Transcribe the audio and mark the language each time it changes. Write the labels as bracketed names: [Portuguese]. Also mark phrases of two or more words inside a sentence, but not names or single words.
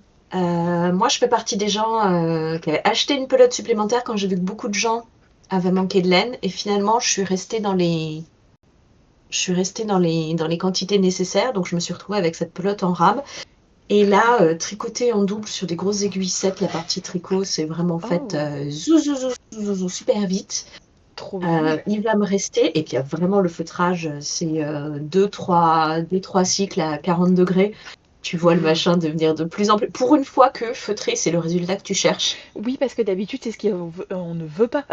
[French] Moi, je fais partie des gens qui avaient acheté une pelote supplémentaire quand j'ai vu que beaucoup de gens avaient manqué de laine. Et finalement, je suis restée dans les quantités nécessaires. Donc, je me suis retrouvée avec cette pelote en rame. Et là, tricoter en double sur des grosses aiguillettes, la partie tricot, c'est vraiment fait Oh, zou, zou, zou, zou, zou, super vite. trop bien. Il va me rester, et puis il y a vraiment le feutrage, c'est 2-3 cycles à 40 degrés. Tu vois le machin devenir de plus en plus. Pour une fois que feutrer, c'est le résultat que tu cherches. Oui, parce que d'habitude, c'est ce qu'on ne veut pas,